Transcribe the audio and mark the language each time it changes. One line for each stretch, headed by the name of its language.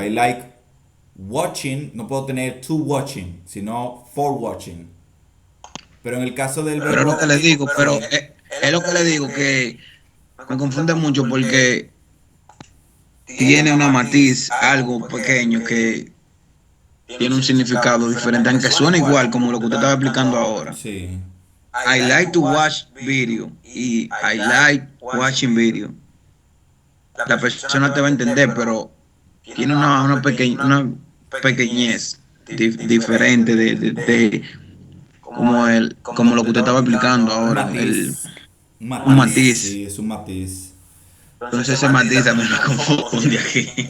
English: I like watching.
Spanish: No puedo tener to watching, sino for watching. Pero en el caso del Pero es lo que le digo, pero es lo que le digo que me confunde mucho porque tiene una matiz, algo pequeño que tiene un significado diferente, aunque suena igual como lo que usted estaba explicando ahora. Sí.
English: I like to watch video y I like watching video.
Spanish: La persona te va a entender, pero tiene una pequeñez diferente de como lo que usted estaba explicando ahora. Un matiz. Sí, es un matiz. Entonces ese matiz también me confunde aquí.